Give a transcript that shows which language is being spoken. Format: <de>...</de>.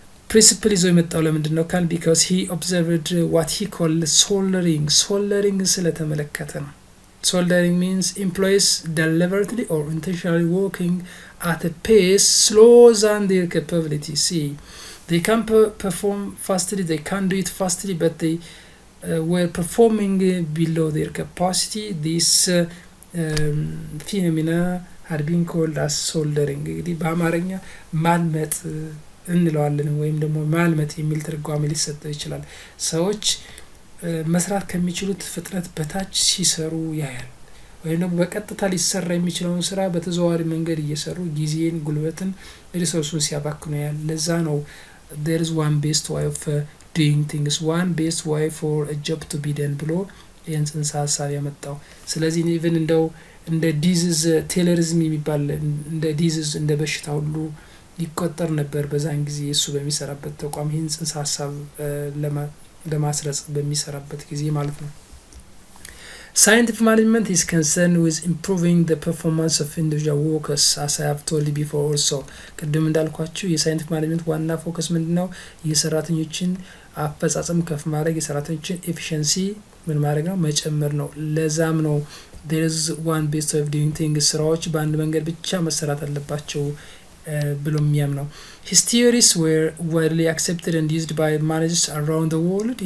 <am>ፕሪንሲፕል ይዞ የመጣው ለምንድን ነው ካል</am> <en>because he observed what he called soldering</en> <am>ስለተመለከተ ነው።</am> <en>soldering means employees deliberately or intentionally working at a pace slower than their capability. See, they can perform fastly, they can do it fastly, but they were performing below their capacity. This phenomena had been called as soldering</en> <am>እንግዲህ በአማርኛ ማልመጥ እንለዋለን ወይም ደግሞ ማልመጥ የሚል ትርጓሜ ሊሰጠው ይችላል። ሰዎች መስራት ከሚችሉት ፍጥነት በታች ሲሰሩ ያያል ወይም ደግሞ በቀጥታ ሊሰራ የሚችለውን ስራ በተዘዋዋሪ መንገድ እየሰሩ ጊዜን፣ ጉልበትን፣ ሪሶርሱን ሲያባክኑ ያያል። ለዛ ነው</am> <en>there is one best way of doing things, one best way for a job to be done</en> <am>ብሎ ይህን ጽንሰ ሀሳብ ያመጣው። ስለዚህ ኢቭን እንደው እንደ ዲዚዝ ቴለሪዝም የሚባል እንደ ዲዚዝ እንደ በሽታ ሁሉ ይቆጠር ነበር በዛን ጊዜ እሱ በሚሰራበት ተቋም ይህን ጽንሰ ሀሳብ ለማስረጽ በሚሰራበት ጊዜ ማለት ነው።</am> <en>Scientific management is concerned with improving the performance of individual workers, as I have told you before also.</en> <am>ቅድም እንዳልኳችሁ የሳይንቲፊክ ማኔጅመንት ዋና ፎከስ ምንድነው? የሰራተኞችን አፈጻጸም ከፍ ማድረግ፣ የሰራተኞችን ኤፊሺየንሲ ምን ማድረግ ነው? መጨመር ነው። ለዛም ነው</am> <en>there is one best way of doing things,</en> <am>ስራዎች በአንድ መንገድ ብቻ መሰራት አለባቸው ብሎ የሚያምነው።</am> <en>His theories were widely accepted and used by managers around the world.</en>